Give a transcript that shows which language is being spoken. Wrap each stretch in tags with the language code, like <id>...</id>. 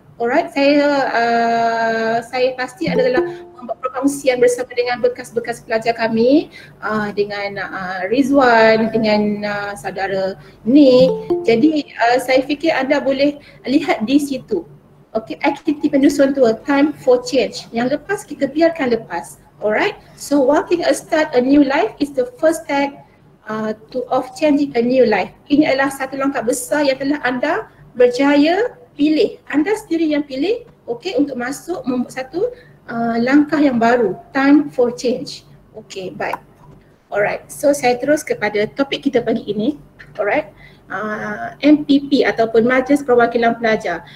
<ms>Alright, saya pasti adalah membuat perkongsian bersama dengan bekas-bekas pelajar kami, dengan Rizwan, dengan saudara Nick. Jadi saya fikir anda boleh lihat di situ. Okay, aktiviti Dusun Tua,</ms> <en>time for change.</en> <ms>Yang lepas kita biarkan lepas.</ms> <en>Alright, so walking a start a new life is the first step of changing a new life.</en> <ms>Ini adalah satu langkah besar yang telah anda berjaya pilih. Anda sendiri yang pilih, okay, untuk masuk membuat satu langkah yang baru.</ms> <en>Time for change.</en> <ms>Okay, baik. Alright, so saya terus kepada topik kita pagi ini. Alright, MPP ataupun Majlis Perwakilan Pelajar.</ms>